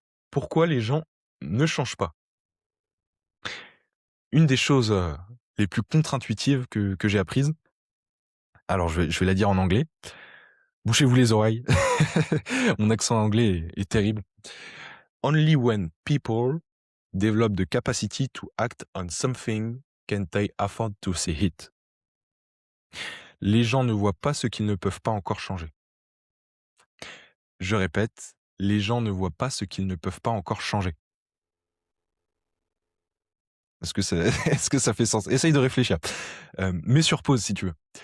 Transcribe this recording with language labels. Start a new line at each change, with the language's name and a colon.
French: Pourquoi les gens ne changent pas? Une des choses, les plus contre-intuitives que j'ai apprises, alors je vais la dire en anglais. Bouchez-vous les oreilles. Mon accent anglais est terrible.
English: Only when people develop the capacity to act on something can they afford to see it.
French: Les gens ne voient pas ce qu'ils ne peuvent pas encore changer. Je répète, les gens ne voient pas ce qu'ils ne peuvent pas encore changer. Est-ce que ça, est-ce que ça fait sens? Essaye de réfléchir. Mets sur pause si tu veux.